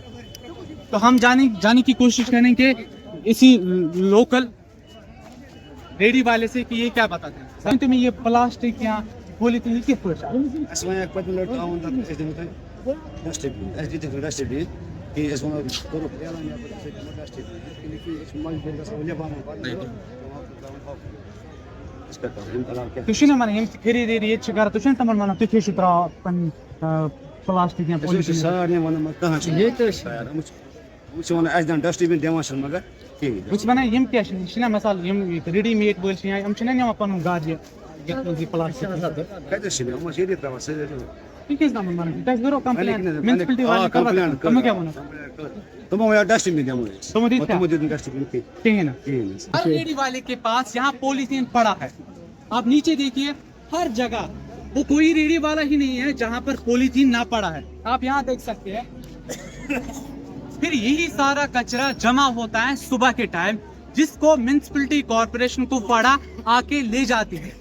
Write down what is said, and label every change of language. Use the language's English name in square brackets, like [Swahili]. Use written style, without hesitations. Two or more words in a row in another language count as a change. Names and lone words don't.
[Urdu] تو ہم جانے کی کوشش کریں کہ اسی لوکل ریڈی والے سے کہ یہ کیا بتاتے ہیں تمہیں یہ پلاسٹک یا پولیتھین کس پر خریداری پلاسٹک یا [English] dust bin [Kashmiri] دِوان چھِنہٕ مگر کِہیٖنۍ مثال [English] ready made [Kashmiri] وٲلۍ نِوان پنُن گاڑِ پلاسٹک کَتٮ۪تھ چھِ نِوان یِم چھِ ییٚتی ترٛاوان سٲری تِمو وَنیو [English] dust bin [Kashmiri] دِمو تِمو دیُت نہٕ [English] dust bin [Kashmiri] کِہیٖنۍ. [Urdu] ریڈی والے کے پاس یہاں پولیتھین پڑا ہے, آپ نیچے دیکھیے ہر جگہ, وہ کوئی ریڈی والا ہی نہیں ہے جہاں پر پولیتھین نہ پڑا ہے. آپ یہاں دیکھ سکتے ہیں. پھر یہی سارا کچرا جمع ہوتا ہے صبح کے ٹائم, جس کو [English] municipality corporation [Urdu] کپواڑہ آ کے لے جاتی ہے.